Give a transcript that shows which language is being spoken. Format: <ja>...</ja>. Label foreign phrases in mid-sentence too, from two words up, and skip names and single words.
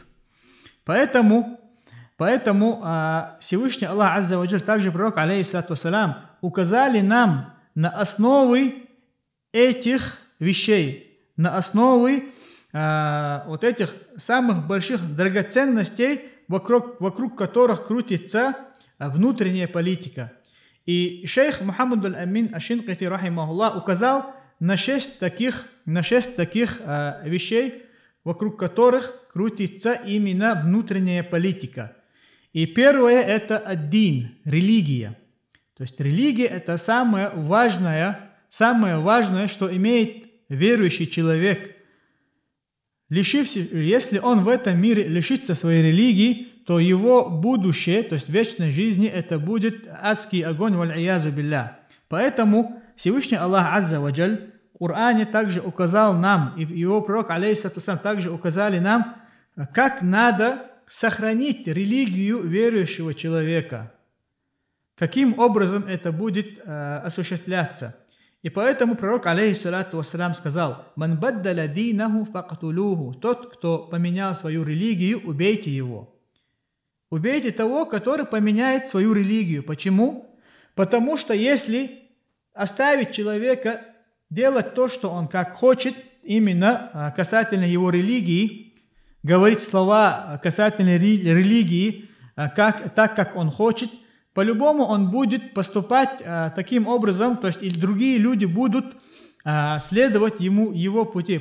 <ru>Поэтому Всевышний Аллах</ru> <ar>عز وجل,</ar> <ru>также пророк,</ru> <ar>عليه الصلاة والسلام,</ar> <ru>указали нам на основы этих вещей, на основы вот этих самых больших драгоценностей, вокруг которых крутится внутренняя политика. И шейх Мухаммад аль-Амин аш-Шинкити, рахимахуллах, указал на 6 таких вещей, вокруг которых крутится именно внутренняя политика. И первое – это ад-дин, религия. То есть религия – это самое важное, что имеет верующий человек. Если он в этом мире лишится своей религии, то его будущее, то есть вечной жизни, это будет адский огонь,</ru> <ar>والعياذ بالله.</ar> <ru>Поэтому Всевышний Аллах</ru> <ar>عز وجل</ar> <ru>в Коране также указал нам, и его пророк,</ru> <ar>عليه الصلاة والسلام,</ar> <ru>также указали нам, как надо сохранить религию верующего человека. Каким образом это будет осуществляться. И поэтому пророк,</ru> <ar>عليه الصلاة والسلام,</ar> <ru>сказал:</ru> <ar>«من بدل دينه فاقتلوه».</ar> <ru>Тот, кто поменял свою религию, убейте его. Убейте того, который поменяет свою религию. Почему? Потому что если оставить человека делать то, что он как хочет, именно касательно его религии, говорить слова касательно религии, так как он хочет, по-любому он будет поступать таким образом, то есть и другие люди будут следовать его пути.</ru>